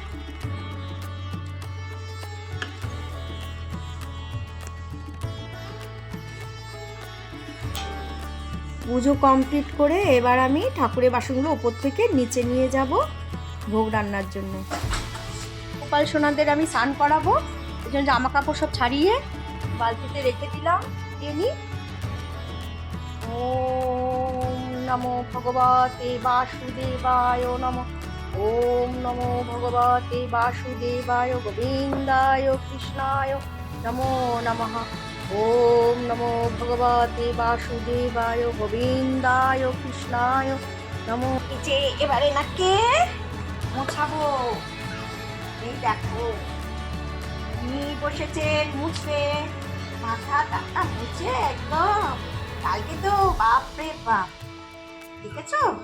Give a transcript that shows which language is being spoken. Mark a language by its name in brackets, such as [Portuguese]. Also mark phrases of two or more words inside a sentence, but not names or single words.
[Bangla] পুজো কমপ্লিট করে এবার আমি ঠাকুরের বাসনগুলো ওপর থেকে নিচে নিয়ে যাব ভোগ রান্নার জন্য। গোপাল সোনাদের আমি স্নান করাবো, এই জন্য জামা কাপড় সব ছাড়িয়ে বালতিতে রেখে দিলাম। [Sanskrit] এনি ওম নমো ভগবতে বাসুদেবায় নমঃ। ওম নমো ভগবতে বাসুদেবায় গোবিন্দায় কৃষ্ণায় নমো নমঃ। ওম নমো ভগবতে বাসুদেবায় গোবিন্দায় কৃষ্ণায় নমো। [Bangla] নিচে এবারে নাকে মোছাবো। এই দেখো উনি বসেছেন মুছবে, মাথা টাকা মুছে একদম। কালকে তো বাপরে বাপ, দেখেছো?